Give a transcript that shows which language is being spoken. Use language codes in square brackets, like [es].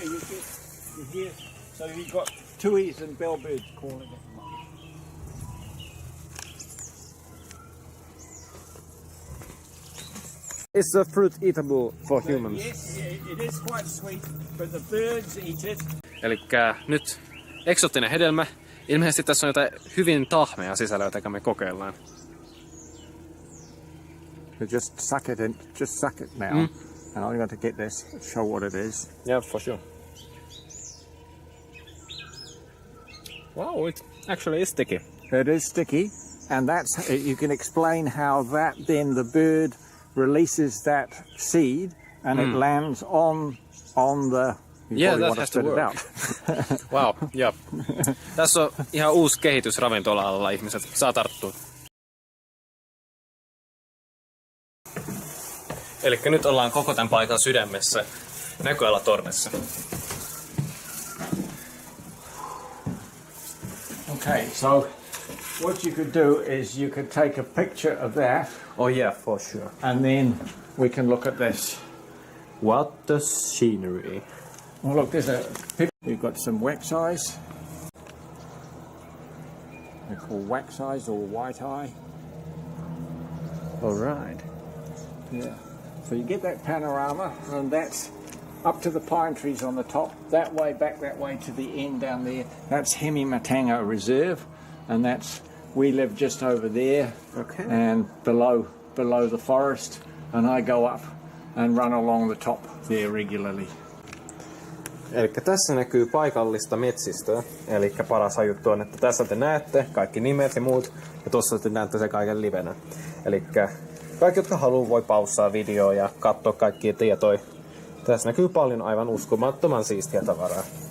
[en] You hear, so you've got tuis and bellbirds calling at the moment. Is the fruit eatable for humans? Yes, it is quite sweet, but the birds eat it. [fi] Elikkä nyt eksoottinen hedelmä. Ilmeisesti tässä on jotain hyvin tahmea sisällä, jota me kokeillaan. [en] So just suck it now. And I'm going to get this, show what it is. Yeah, for sure. Wow, it actually is sticky. It is sticky, and that's you can explain how that then the bird releases that seed and it lands on the. Yeah, that has to work. Wow, yeah. [fi] Tässä on ihan uusi kehitys ravintola-alalla, ihmiset saa tarttua. Elikkä nyt ollaan koko tämän paikan sydämessä, näköalatornessa. [en] Okay, so what you could do is you could take a picture of that. Oh yeah, for sure. And then we can look at this. What the scenery. Well, look, there's a picture. We've got some wax eyes. They're called wax eyes or white eye. All right. Yeah. So you get that panorama, and that's up to the pine trees on the top, that way, back that way to the end down there. That's Hemimatanga Reserve, and we live just over there, Okay. and below the forest, and I go up and run along the top there regularly. [fi] Elikkä tässä näkyy paikallista metsistöä. Elikkä paras juttu on, että tässä te näette kaikki nimet ja muut, ja tuossa te näette se kaiken livenä. Elikkä kaikki, jotka haluaa, voi paussaa videoa ja katsoa kaikkia tietoja. Tässä näkyy paljon aivan uskomattoman siistiä tavaraa.